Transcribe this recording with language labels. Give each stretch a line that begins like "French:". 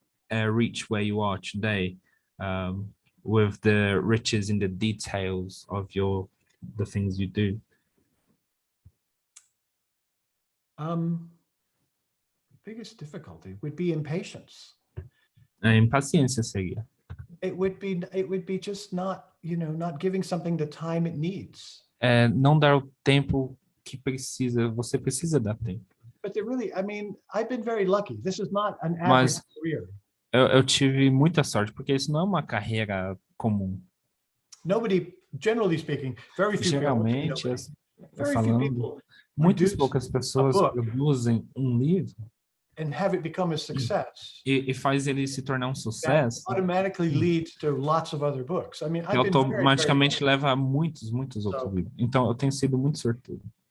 English: reach where you are today, with the riches in the details of the things you do? Biggest difficulty would be impatience.
Portuguese: A impaciência seria.
English: It would be just not, not giving something the time it needs.
Portuguese: Não dar o tempo que precisa, você precisa dar tempo.
English: But really, I've been very lucky. This is not an average career.
Portuguese: Eu tive muita sorte, porque isso não é uma carreira comum.
English: Nobody, generally speaking, very few
Portuguese: Geralmente, falando, muitas poucas pessoas produzem um livro
English: and have it become a success.
Portuguese: E faz ele se tornar um sucesso.
English: Automatically leads to lots of other books.
Portuguese: Que automaticamente leva a muitos outros livros. Então, eu tenho sido muito sortudo.